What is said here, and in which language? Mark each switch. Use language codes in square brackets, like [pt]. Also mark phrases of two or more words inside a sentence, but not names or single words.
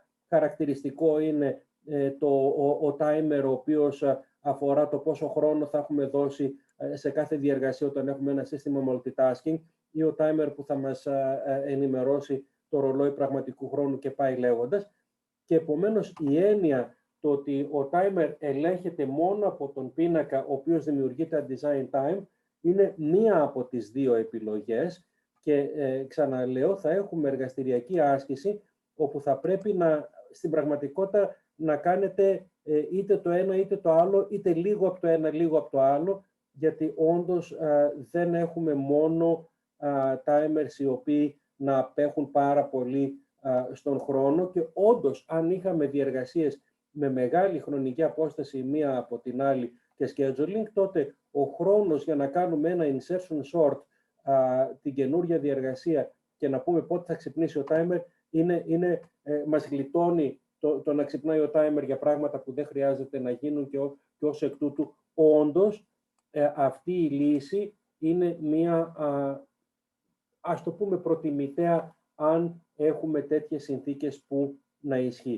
[el] Χαρακτηριστικό είναι ο timer ο οποίος αφορά το πόσο χρόνο θα έχουμε δώσει σε κάθε διεργασία όταν έχουμε ένα σύστημα multitasking, ή ο timer που θα μας ενημερώσει το ρολόι πραγματικού χρόνου και πάει λέγοντας. Και επομένως η έννοια το ότι ο timer ελέγχεται μόνο από τον πίνακα ο οποίος δημιουργείται [en] at design time [el] είναι μία από τις δύο επιλογές, και ξαναλέω, θα έχουμε εργαστηριακή άσκηση όπου θα πρέπει στην πραγματικότητα να κάνετε είτε το ένα είτε το άλλο, είτε λίγο από το ένα, λίγο από το άλλο, γιατί όντως δεν έχουμε μόνο timers οι οποίοι να απέχουν πάρα πολύ στον χρόνο, και όντως αν είχαμε διεργασίες με μεγάλη χρονική απόσταση μία από την άλλη και scheduling, τότε ο χρόνος για να κάνουμε ένα [en] insertion sort [el] την καινούργια διεργασία και να πούμε πότε θα ξυπνήσει ο timer μας γλιτώνει το να ξυπνάει ο timer για πράγματα που δεν χρειάζεται να γίνουν, και ως εκ τούτου όντως αυτή η λύση είναι μία, ας το πούμε, προτιμητέα αν έχουμε τέτοιες συνθήκες που να ισχύει.